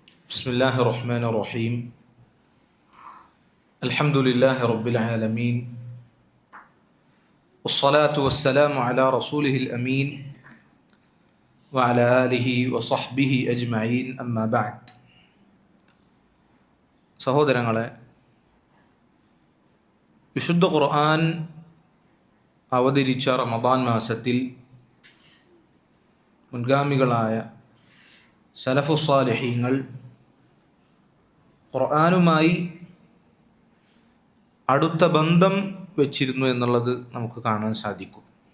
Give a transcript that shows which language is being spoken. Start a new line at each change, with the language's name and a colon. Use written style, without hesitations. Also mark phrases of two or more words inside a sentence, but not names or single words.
Arabic: بسم الله الرحمن الرحيم الحمد لله رب العالمين والصلاة والسلام على رسوله الأمين وعلى آله وصحبه أجمعين أما بعد സഹോദരങ്ങളെ,
Malayalam: വിശുദ്ധ ഖുർആൻ അവതരിച്ച റമദാൻ മാസത്തിൽ മുൻഗാമികളായ സലഫുസ് സാലിഹീങ്ങൾ ഖുർആനുമായി അടുത്ത ബന്ധം വെച്ചിരുന്നു എന്നുള്ളത് നമുക്ക് കാണാൻ സാധിക്കും.